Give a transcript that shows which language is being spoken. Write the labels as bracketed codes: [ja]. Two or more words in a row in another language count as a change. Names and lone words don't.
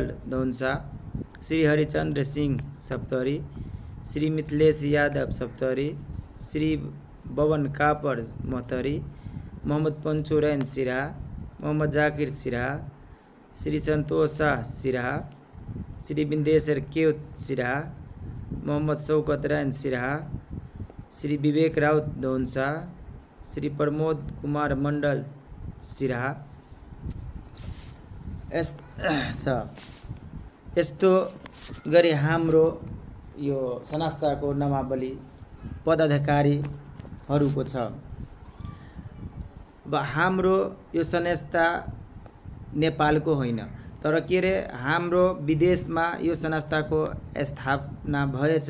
[ne] धौंसा, श्री हरिचंद्र सिंह सप्तरी, श्री मिथिलेश यादव सप्तरी, श्री बवन कापर मोहतरी, मोहम्मद पंचुरैन सिराहा, मोहम्मद जाकिर सिराहा, श्री संतोष शाह सिराहा, श्री बिंदेश्वर केवत सिराहा, मोहम्मद शौकत रैन सिराहा, श्री विवेक राउत धौंसा, श्री प्रमोद कुमार मण्डल सिराहा। यस्तो गरी हाम्रो यो संस्थाको नामावली पदाधिकारीहरूको छ। हाम्रो यो संस्था नेपालको होइन, तर के अरे हाम्रो विदेशमा यो संस्थाको स्थापना भएछ।